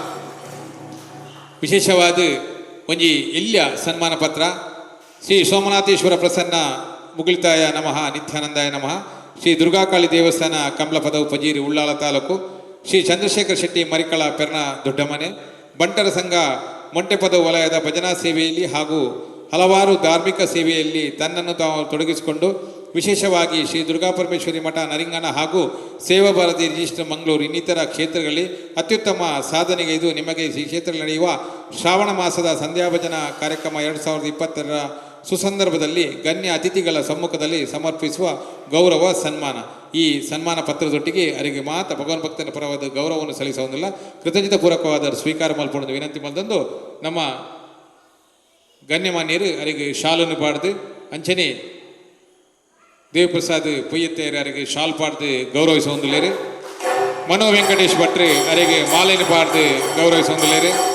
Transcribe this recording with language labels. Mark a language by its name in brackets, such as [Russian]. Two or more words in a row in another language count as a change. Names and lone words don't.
[Tulu] ವಿಶೇಷವಾದ ಒಂಜಿ ಇಲ್ಯ ಸನ್ಮಾನ ಪತ್ರ ಶ್ರೀ ಸೋಮನಾಥೇಶ್ವರ ಪ್ರಸನ್ನ ಮುಗುಳಿತಾಯ ನಮಃ [Sanskrit] ನಿತ್ಯಾನಂದಾಯ ನಮಃ [Tulu] ಶ್ರೀ ದುರ್ಗಾಕಾಳಿ ದೇವಸ್ಥಾನ ಕಮಲಪದವು ಪಜೀರಿ ಉಳ್ಳಾಲ ತಾಲೂಕು ಶ್ರೀ ಚಂದ್ರಶೇಖರ್ [Kannada] ಶೆಟ್ಟಿ ಮರಿಕಳ ಪೆರ್ನ ದೊಡ್ಡಮನೆ ಬಂಟರ ಸಂಘ ಮೊಂಟೆಪದ ವಲಯದ ಭಜನಾ ಸೇವೆಯಲ್ಲಿ ಹಾಗೂ ಹಲವಾರು ಧಾರ್ಮಿಕ ಸೇವೆಯಲ್ಲಿ ತನ್ನನ್ನು ತಾವು ತೊಡಗಿಸಿಕೊಂಡು ವಿಶೇಷವಾಗಿ ಶ್ರೀ ದುರ್ಗಾಪರಮೇಶ್ವರಿ ಮಠ ನರಿಂಗಣ ಹಾಗೂ ಸೇವಾ ಭಾರತಿ ರಿಜಿಸ್ಟರ್ ಮಂಗಳೂರು ಇನ್ನಿತರ ಕ್ಷೇತ್ರಗಳಲ್ಲಿ ಅತ್ಯುತ್ತಮ ಸಾಧನೆಗೆ ಇದು ನಿಮಗೆ ಈ ಕ್ಷೇತ್ರದಲ್ಲಿ ನಡೆಯುವ ಶ್ರಾವಣ ಮಾಸದ ಸಂಧ್ಯಾ ಭಜನಾ ಕಾರ್ಯಕ್ರಮ 2020ರ ಸುಸಂದರ್ಭದಲ್ಲಿ ಗಣ್ಯ ಅತಿಥಿಗಳ ಸಮ್ಮುಖದಲ್ಲಿ ಸಮರ್ಪಿಸುವ ಗೌರವ ಸನ್ಮಾನ ಈ ಸನ್ಮಾನ ಪತ್ರದೊಟ್ಟಿಗೆ ಅವರಿಗೆ ಮಾತ ಭಗವಾನ್ ಭಕ್ತನ ಪರವಾದ ಗೌರವವನ್ನು ಸಲ್ಲಿಸುವುದಿಲ್ಲ [Tulu] ಕೃತಜ್ಞತಾ ಪೂರ್ವಕವಾದ ಸ್ವೀಕಾರ ಮಲ್ಪೊಂದು ವಿನಂತಿ ಮಲ್ತಂದು ನಮ್ಮ ಗಣ್ಯಮಾನ್ಯರು ಅವರಿಗೆ ಶಾಲನ್ನು ಪಾಡ್ದು ಅಂಚನೆ ದೇವಪ್ರಸಾದ್ ಪೊಯ್ಯತ್ತೇರು ಅವರಿಗೆ ಶಾಲ್ ಪಾಡ್ದು ಗೌರವಿಸುವುದಿಲ್ಲೇರು ಮನೋ ವೆಂಕಟೇಶ್ ಭಟ್ರು ಅವರಿಗೆ ಮಾಲೆಯನ್ನು ಪಾಡ್ದು ಗೌರವಿಸುವುದಿಲ್ಲೇರು